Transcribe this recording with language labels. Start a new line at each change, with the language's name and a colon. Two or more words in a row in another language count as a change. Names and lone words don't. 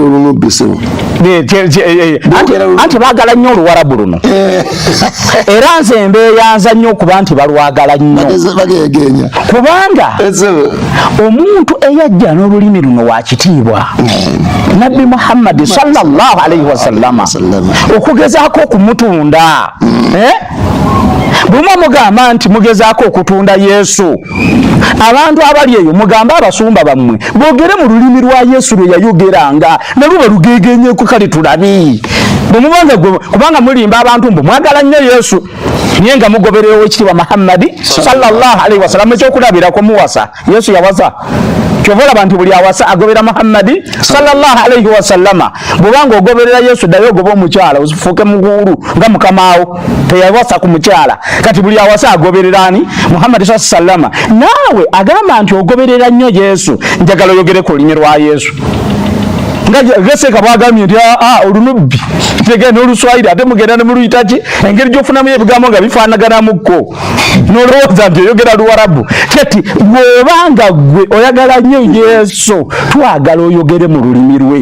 Ganda: anti baagala nnyo Oluwarabu luno era nze mbeeyanza nnyo okuba nti balwagala nnyo kubanga omuntu eyajja n'olulimi luno wa kitiibwa Nabbi Muhammad
Arabic: صلى الله عليه وسلم
Ganda: okugezaako okumutunda Bumwe mugamba nti mugezaako okutunda Yesu. Abantu abali eyo mugamba abasumba bammwe boogere mu lulimi lwa Yesu lwe yayogeranga nalwo balugeegenyeko kale tulabi. Kubanga mulimba abantu mbu mwagala nnyo Yesu naye nga mugoberera Oweekitiibwa Muhammadi
Arabic: صلى الله عليه وسلم.
Ganda: Ekyokulabirako muwasa Yesu yawasa. Kyova olaba nti buli awasa agobera Muhammadi
Arabic: صلى الله عليه وسلم.
Ganda: Bwobanga ogoberera Yesu ddayo ogoba omukyala ofuuke muguulu nga mukamaawo teyawasa ku mukyala. Kati buli awasa agoberera ani?
Arabic: Muhammadi صلى الله عليه وسلم.
Ganda: Naawe agamba nti ogoberera nnyo Yesu njagala oyogere ku lulimi lwa Yesu. Geseka bwagambye nti olunubbi tegenda oluswayiri ate mugenda ne muluyitaki engeri gy'ofunamu ebigambo nga bifaanaganamukko n'olowooza nti oyogera Luwarabu. Kati bw'obanga gwe oyagala nnyo Yesu twagala oyogere mu lulimi lwe.